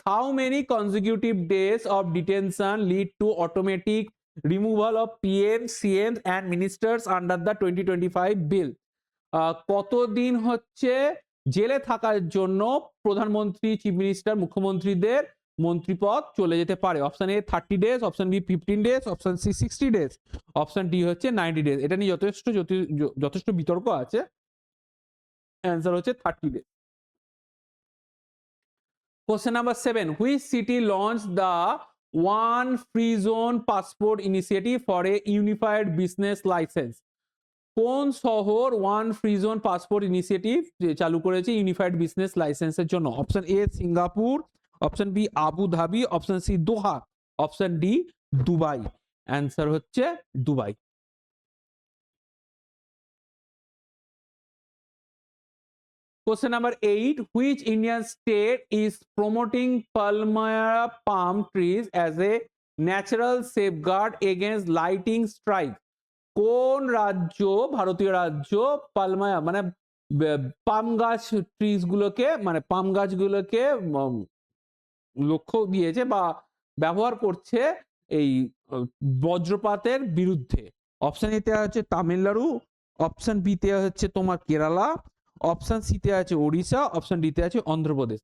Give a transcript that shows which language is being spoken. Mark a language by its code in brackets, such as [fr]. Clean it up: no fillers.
[en] How many consecutive days of detention lead to automatic removal of PM, CM and ministers under the 2025 bill? [bn] কতদিন হচ্ছে জেলে থাকার জন্য প্রধানমন্ত্রী, চিফ মিনিস্টার, মুখ্যমন্ত্রীদের মন্ত্রীপদ চলে যেতে পারে? Option A 30 days, option B 15 days, option C 60 days, option D হচ্ছে 90 ডেজ। এটা নিয়ে যথেষ্ট বিতর্ক আছে। অ্যান্সার হচ্ছে 30 days. [en] Question number 7. Which city launched the One Free Zone Passport Initiative for a unified business license? [bn] কোন শহর one free zone passport initiative চালু করেছে ইউনিফাইড বিজনেস লাইসেন্সের জন্য? Option A Singapore, option B Abu Dhabi, option C Doha, option D Dubai. Answer হচ্ছে Dubai. [en] Question number 8. Which Indian state is promoting Palmyra palm trees as a natural safeguard against lightning strike? কোন রাজ্য, ভারতীয় রাজ্য, Palmyra মানে [bn] পাম গাছ trees গুলোকে মানে পাম গাছগুলোকে লক্ষ্য দিয়েছে বা ব্যবহার করছে এই বজ্রপাতের বিরুদ্ধে। অপশন এতে হচ্ছে তামিলনাড়ু, অপশন বিতে হচ্ছে তোমার কেরালা, অপশন সিতে আছে ওড়িশা, অপশন ডিতে আছে অন্ধ্রপ্রদেশ।